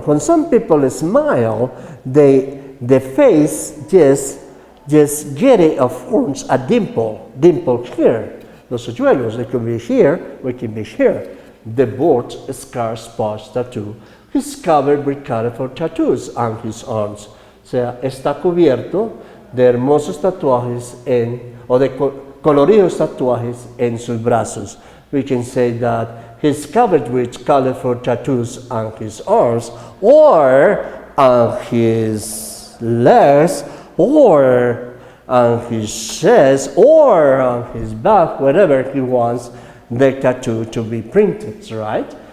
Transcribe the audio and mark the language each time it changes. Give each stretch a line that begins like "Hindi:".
English: When some people smile, the face just get it forms a dimple. Dimple here.
Spanish: Los hoyuelos,
English: they can be here, we can be here. The board, scar, spots, tattoo. He's covered with colorful tattoos on his arms.
Spanish: O sea, está cubierto de hermosos tatuajes o de coloridos tatuajes en sus brazos.
English: We can say that he's covered with colorful tattoos on his arms, or on his legs, or on his chest, or on his back, wherever he wants the tattoo to be printed, right?